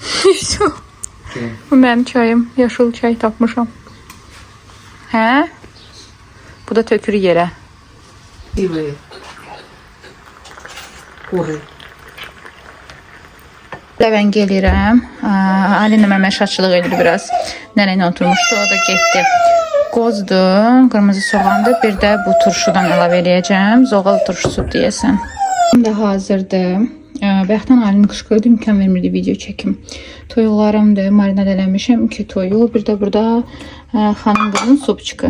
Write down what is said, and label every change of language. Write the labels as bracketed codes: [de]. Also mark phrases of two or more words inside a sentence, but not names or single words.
[tr] Bu benim çayım. [az] Yaşıl çay tapmışam. He? Bu da tökür yere. Sivri. Kuru. Ben gelirəm. Alinə məşaqçılıq edir biraz. Nənəylə oturmuşdu, o da getdi. Qozdur, qırmızı soğandır. Bir də bu turşudan əlavə eləyəcəm. Zoğal turşusu deyəsən. Şimdi hazırdır. Bayaqdan Alin qışqırdı, imkan vermirdi video çəkim. Toyuqlarımdır, marinad eləmişəm 2 toyuq. Bir də burada xanım qızın supçuku.